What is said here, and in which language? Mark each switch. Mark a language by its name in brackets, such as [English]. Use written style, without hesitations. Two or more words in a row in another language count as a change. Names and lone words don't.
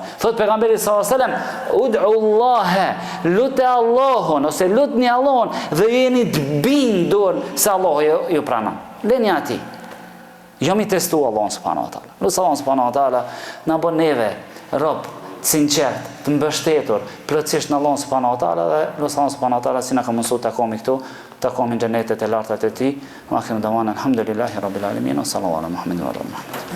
[Albanian] Thot pejgamberi [Arabic] صلى الله عليه وسلم, ادعوا الله, [Albanian] lutë Allahun ose lutni Allahun dhe jeni të bindur se Allah ju pranon. Leni ati. Jo mi testu Allahun [Arabic] سبحانه وتعالى. [Albanian] Lutë Allahun [Arabic] سبحانه وتعالى [Albanian] na bën neve rob të sinqert, të mbështetur plotësisht në Allahun [Arabic] سبحانه وتعالى [Albanian] dhe lutë Allahun [Arabic] سبحانه وتعالى [Albanian] si na ka mësuar të takomi këtu, takomi në xhenetet e larta të tij. [Arabic] وآخر دعوانا الحمد لله رب العالمين وصلى الله على محمد وعلى